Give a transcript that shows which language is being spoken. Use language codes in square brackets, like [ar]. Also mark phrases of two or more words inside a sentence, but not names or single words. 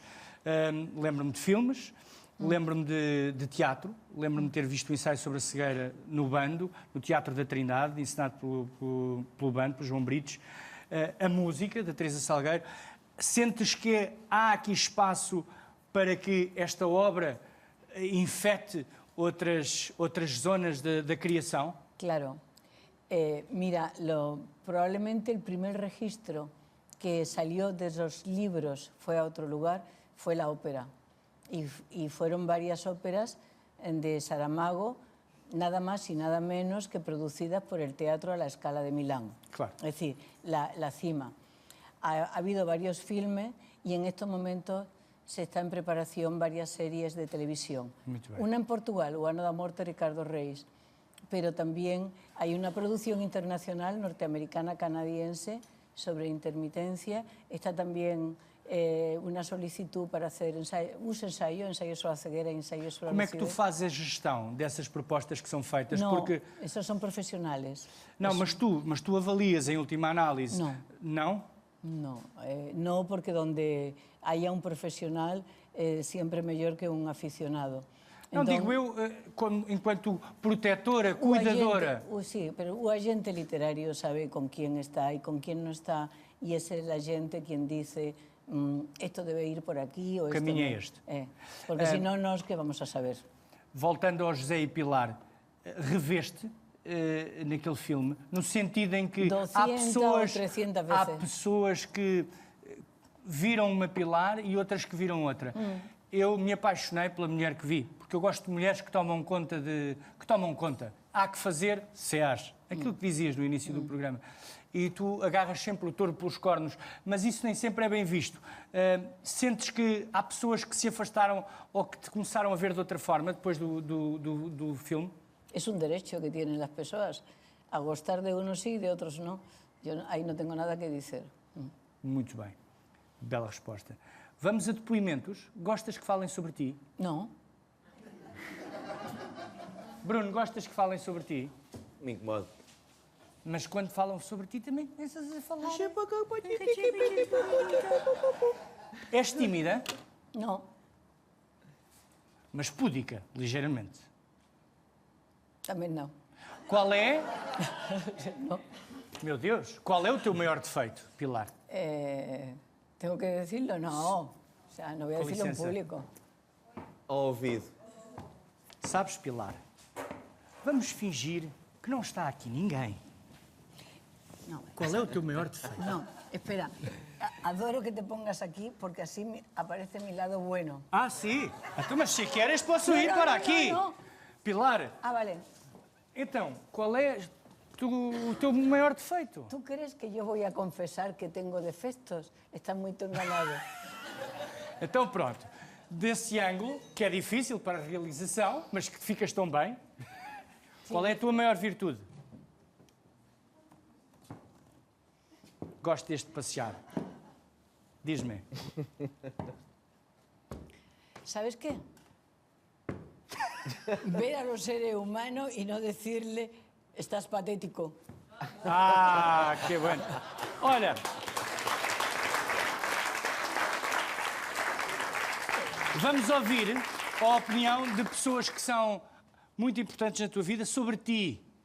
[pt] Lembro-me de filmes, lembro-me de teatro, lembro-me de ter visto o ensaio sobre a cegueira no Bando, no Teatro da Trindade, ensinado pelo Bando, pelo João Brites, a música, da Teresa Salgueiro. Sentes que há aqui espaço para que esta obra infecte outras zonas da criação? Claro. [es] Mira, probablemente el primer registro que salió de esos libros fue a otro lugar, fue la ópera. Y fueron varias óperas de Saramago, nada más y nada menos que producidas por el Teatro a la Scala de Milán. Claro. Es decir, la cima. Ha habido varios filmes y en estos momentos se está en preparación varias series de televisión. Una en Portugal, O ano da morte, Ricardo Reis, pero también hay una producción internacional norteamericana, canadiense, sobre intermitencia. Está también una solicitud para hacer ensaios sobre a cegueira e ensaios sobre a [pt] Como é que tu [es] lucidez. [pt] fazes a gestão dessas propostas que são feitas? [es] No, [pt] Porque [es] esos son profesionales. [pt] não, mas tu avalias em última análise. Não. Não? [es] No, no, porque donde haya un profesional siempre mejor que un aficionado. [pt] Não, Então, digo eu, enquanto protetora, o cuidadora. [es] sí, pero o agente literario sabe con quién está y con quién no está, y es el agente quien dice esto debe ir por aquí o esto [pt] caminho é [es] no. [pt] este. [es] Porque si no, [pt] nós que vamos [es] a saber. [pt] Voltando ao José e Pilar, reveste naquele filme, no sentido em que 200 ou 300 há vezes. pessoas que viram uma Pilar e outras que viram outra. Eu me apaixonei pela mulher que vi, porque eu gosto de mulheres que tomam conta Há que fazer SEAS, aquilo que dizias no início do programa. E tu agarras sempre o touro pelos cornos, mas isso nem sempre é bem visto. Sentes que há pessoas que se afastaram ou que te começaram a ver de outra forma depois do filme? [es] Es un derecho que tienen las personas a gustar de unos sí y de otros no. Yo ahí no tengo nada que decir. [pt] Muito bem. Bela resposta. Vamos a depoimentos. Gostas que falem sobre ti? No. Bruno, gostas que falem sobre ti? [es] Me incomoda. [pt] Mas quando falam sobre ti também começas a falar. És tímida, [es] No. [pt] mas púdica, ligeiramente. [es] También no. [pt] Qual é... [es] No. [pt] Meu Deus, qual é o teu maior defeito, Pilar? [es] ¿Tengo que decirlo? No. O sea, no voy a Con decirlo en licencia. público. [pt] Ao ouvido. Sabes, Pilar, vamos fingir que não está aqui ninguém. [es] No. [pt] Qual é o teu maior defeito? [es] No, espera. Adoro que te pongas aquí porque así aparece mi lado bueno. [pt] Ah, sim. Então, mas se queres, posso ir Não, para não, aqui. não. Pilar, [es] Ah, vale. [pt] então, qual é o teu maior defeito? [es] ¿Tú crees que yo voy a confesar que tengo defectos? Estás muy enganado. [pt] Então, pronto. Desse ângulo, que é difícil para a realização, mas que ficas tão bem, qual é a tua maior virtude? Gosto deste passear. Diz-me. [es] ¿Sabes qué? Ver a los seres humanos y no decirle, estás patético. Ah, que bueno. [pt] Olha. Vamos ouvir a opinião de pessoas que são muito importantes na tua vida sobre ti.